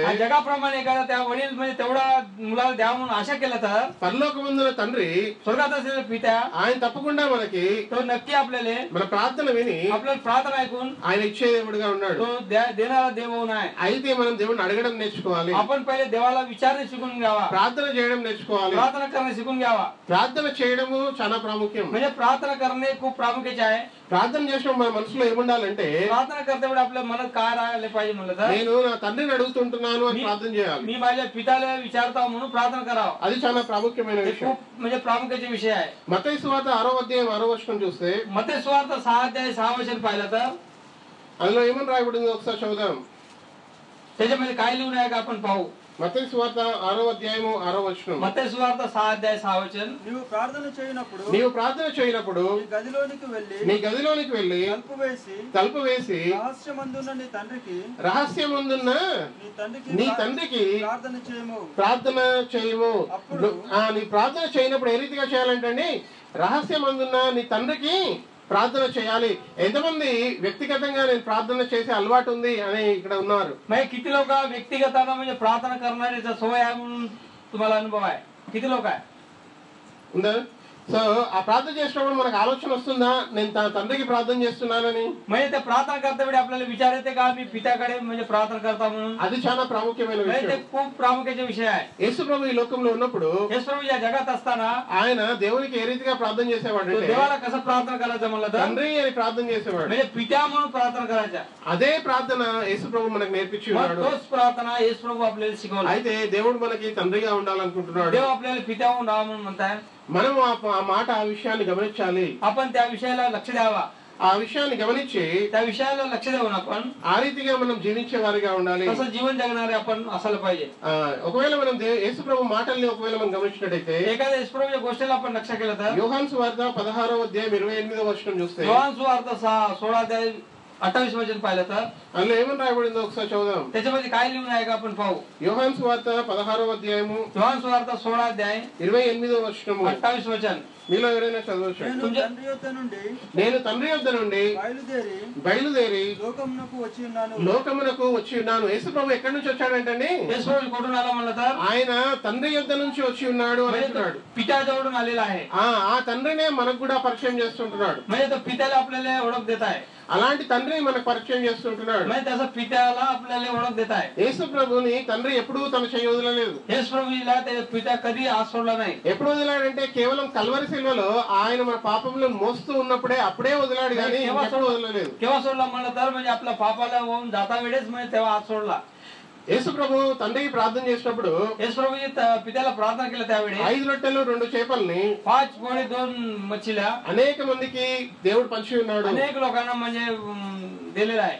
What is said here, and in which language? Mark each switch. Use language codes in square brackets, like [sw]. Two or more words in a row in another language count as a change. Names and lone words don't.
[mr] जगाप्रमाणे एखादा त्या वडील म्हणजे तेवढा मुलाला द्यावा म्हणून आशा केलं तर [te] పరలోకమందున తండ్రి [mr] स्वर्गात असलेला पिता [te] ఆయన తప్పకుండా మనకి [mr] तो नक्की आपल्याला [te] మన ప్రార్థన విని [mr] आपल्याला प्रार्थना ऐकून [te] ఆయన ఇచ్చే దేవుడిగా ఉన్నాడు. [mr] तो देणारा देव होऊन आहे. [te] అయితే మనం దేవుడిని అడగడం నేర్చుకోవాలి, [mr] आपण पहिले देवाला विचारणे शिकून घ्यावा, [te] ప్రార్థన చేయడం నేర్చుకోవాలి. [mr] प्रार्थना करणे शिकून घ्यावा. [te] ప్రార్థన చేయడము చాలా ప్రాముఖ్యం. [mr] म्हणजे प्रार्थना करणे खूप प्रामुख्याचे आहे. [te] ప్రార్థన చేసినప్పుడు మన మనసులో ఏముండాలంటే [mr] प्रार्थना करते वेळी आपल्या मनात काय राहिले पाहिजे म्हणलं तर [te] నేను నా తండ్రిని అడుగుతుంటున్నాను అని ప్రార్థన చేయాలి. [mr] मी माझ्या पिताला विचारता म्हणून प्रार्थना करावं. [te] అది చాలా ప్రాముఖ్యమైన [mr] हे [te] విషయం. [mr] खूप म्हणजे प्रामुख्याचे विषय आहे. [te] మత్తయి సువార్త 6వ అధ్యాయం 6వ వచనం చూస్తే [mr] मत्तेय सुवार्ता 6:6 पाहिलं तर [te] అందులో ఏమని రాయబడిందో ఒకసారి చదువుదాం. [mr] त्याच्यामध्ये काय लिहून आहे का आपण पाहू. [te] మత్తయి సువార్త 6వ అధ్యాయము 6వ వచనం. మత్తయి సువార్త 6:6 నీవు ప్రార్థన చేయనప్పుడు నీ గదిలోనికి వెళ్ళి తలుపు వేసి రహస్యమందున్న రహస్యమందున్న నీ తండ్రికి ప్రార్థన చేయము. నీ ప్రార్థన చేయనప్పుడు ఏ రీతిగా చేయాలంటే రహస్యమందున్న నీ తండ్రికి ప్రార్థన చేయాలి. ఎంతమంది వ్యక్తిగతంగా నేను ప్రార్థన చేసే అలవాటు ఉంది అని ఇక్కడ ఉన్నారు? [mr] किती लोक व्यक्तिगत म्हणजे प्रार्थना करण्याचा सवय आहे म्हणून तुम्हाला अनुभव आहे? किती लोक आहे [te] ఉందా? సో ఆ ప్రార్థన చేసినప్పుడు మనకు ఆలోచన వస్తుందా నేను తన తండ్రికి ప్రార్థన చేస్తున్నానని? [mr] म्हणजे ते प्रार्थना करते वेळी आपल्याला विचार येते का मी पित्याकडे म्हणजे प्रार्थना करता म्हणून? [te] అది చాలా ప్రాముఖ్యమైన [mr] ते [te] విషయం. [mr] खूप प्रामुख्याचे विषय आहे. [te] యేసు ప్రభు ఈ లోకంలో ఉన్నప్పుడు [mr] येशू प्रभू या जगात असताना [te] ఆయన దేవునికి ఏ రీతిగా ప్రార్థన చేసేవాడు అంటే [mr] देवाला कसं प्रार्थना करायचं म्हणलं तर [te] తండ్రి అని ప్రార్థన చేసేవాడు. [mr] म्हणजे पित्या म्हणून प्रार्थना करायच्या. [te] అదే ప్రార్థన యేసు ప్రభు మనకు నేర్పించి ఉన్నాడు. [mr] तोच प्रार्थना येशू प्रभू आपल्याला शिकवला. [te] అయితే దేవుడు మనకి తండ్రిగా ఉండాలనుకుంటున్నాడు. [mr] देव आपल्याला पित्या होऊन राहा म्हणून म्हणताय. [te] మనం ఆ మాట ఆ విషయాన్ని గమనించాలి. [mr] आपण त्या विषयाला लक्ष द्यावा. [te] ఆ విషయాన్ని గమనించి [mr] त्या विषयाला लक्ष देऊन आपण [te] ఆ రీతిగా మనం జీవించే వారిగా ఉండాలి. [mr] तसं जीवन जगणारे आपण असायला पाहिजे. [te] ఒకవేళ మనం యేసు ప్రభు మాటల్ని ఒకవేళ మనం గమనించినట్టయితే [mr] एखाद्या येशू प्रभूच्या गोष्टीला आपण लक्ष केलं तर [te] యోహాను సువార్త 16వ అధ్యాయం 28వ వచనం చూస్తే [mr] योहान सुवार्ता 16:28 वचन पाहिलं तर [te] అందులో ఏమని రాయబడిందో ఒకసారి చదువుదాం. [mr] त्याच्यामध्ये काय लिहून आहे का आपण पाहू. [te] యోహాను సువార్త 16వ అధ్యాయము [mr] योहान सुवार्ता 16:28 [te] వచనము [mr] 28 वचन. [te] మీలో ఎవరైనా చదవచ్చు? నేను తండ్రి యొద్ద నుండి బయలుదేరి లోకమునకు వచ్చి ఉన్నాను. యేసు ప్రభు ఎక్కడి నుంచి వచ్చాడంటండి? [mr] येशू प्रभू कुठून आला म्हणलं तर [te] ఆయన తండ్రి యొద్ద నుంచి వచ్చి ఉన్నాడు అని అంటున్నాడు. [mr] पित्याजवळून आलेला आहे. [te] ఆ తండ్రినే మనకు కూడా పరిచయం చేస్తుంటున్నాడు. [mr] म्हणजे तो पित्याला आपल्याला ओळख देत आहे. [te] అలాంటి తండ్రిని మనకు పరిచయం చేస్తుంటున్నాడు. [mr] म्हणजे त्याचा पित्याला आपल्याला ओळख देत आहे. [te] యేసు ప్రభుని తండ్రి ఎప్పుడూ తన చేయి వదలలేదు. [mr] येशू प्रभूला ते पित्या कधी हात सोडला नाही. [te] ఎప్పుడు వదిలాడంటే కేవలం కల్వరి శిలువలో ఆయన మన పాపములను మోస్తూ ఉన్నప్పుడే అప్పుడే వదిలాడు కానీ ఎప్పుడు వదలలేదు. [mr] केव्हा सोडला म्हणलं तर म्हणजे आपल्या पापाला होऊन जाता वेळेस म्हणजे तेव्हा हात सोडला. [te] యేసు ప్రభు తండ్రికి ప్రార్థన చేసినప్పుడు [mr] येशू प्रभूजी पित्याला प्रार्थना केलं त्यावेळी [te] 5 రొట్టెలు 2 చేపల్ని [mr] 5 पोळी 2 मच्छीला [te] అనేక మందికి దేవుడు పంచి ఉన్నాడు. [mr] अनेक लोकांना म्हणजे दिलेला आहे.